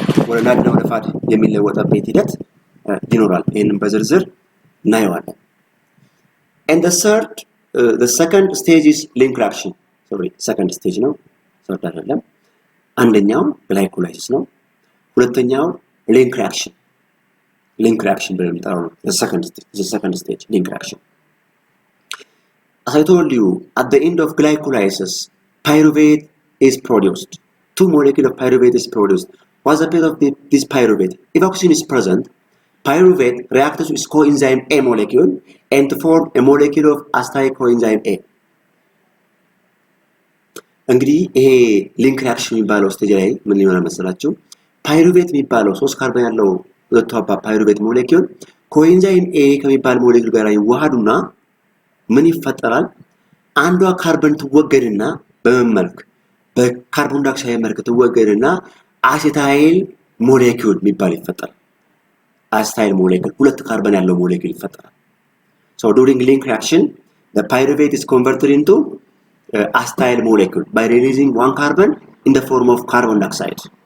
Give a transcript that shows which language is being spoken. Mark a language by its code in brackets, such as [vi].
[am] ወደ ናድና ወደ ፋት የሚለወጥበት ሂደት ይኖራል። ይሄንን በዝርዝር እናየዋለን። [en] and the second stage is link reaction. [am] second stage ነው third አይደለም። አንደኛው ግላይኮላይሲስ ነው። ሁለተኛው link reaction ብለን የምንጠራው ነው። [en] the second stage link reaction. As I told you, at the end of glycolysis, pyruvate is produced. 2 molecules of pyruvate is produced. What's the fate of this pyruvate? If oxygen is present, pyruvate reacts with coenzyme A molecule and to form a molecule of acetyl coenzyme A. [am] እንግዲህ ይሄ ሊንክ ሪአክሽን የሚባለው ስቴጅ ላይ ምን ይሆናል መሰላችሁ? ፓይሩቬት የሚባለው 3 ካርበን ያለው ሁለቱ አባ ፓይሩቬት ሞሌኪውል ኮኤንዛይም ኤ ከሚባል ሞሌኪውል ጋር ይዋሃዱና ምን ይፈጠራል? አንዷ ካርበን ትወገድና በመመልክ በካርቦን ዳይኦክሳይድ መልክ ትወገድና አሴታይል ሞሌኪውል የሚባል ይፈጠራል። አሴታይል ሞሌኪውል ሁለት ካርበን ያለው ሞሌኪውል ይፈጠራል። [en] So during link reaction, the pyruvate is converted into acetyl molecule by releasing 1 carbon in the form of carbon dioxide.